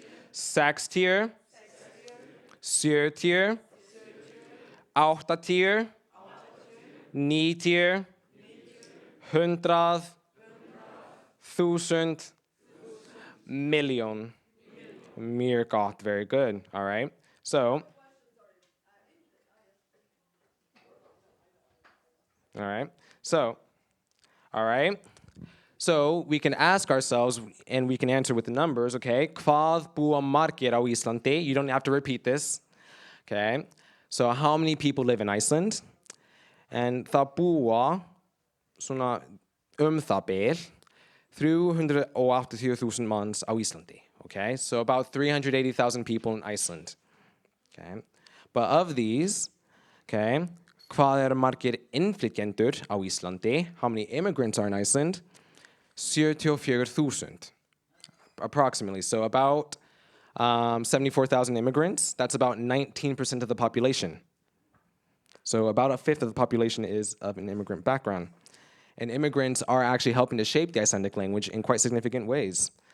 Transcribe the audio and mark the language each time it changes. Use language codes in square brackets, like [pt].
[is] Sextíu. Sjötíu. Áttatíu. Níutíu. Hundrað. Þúsund. Million. Mjög gott. [en] Very good. All right. So. All right. So we can ask ourselves, and we can answer with the numbers, okay? [is] Hvað búa margir á Íslandi? [en] You don't have to repeat this, okay? So how many people live in Iceland? [is] And það búa, svona það bil, 380,000 manns á Íslandi, okay? [en] So about 380,000 people in Iceland, okay? But of these, Okay. [is] Hvað margir innflytjendur á Íslandi? [en] How many immigrants are in Iceland? 74,000, approximately. So about 74,000 immigrants. That's about 19% of the population. So about a fifth of the population is of an immigrant background. And immigrants are actually helping to shape the Icelandic language in quite significant ways.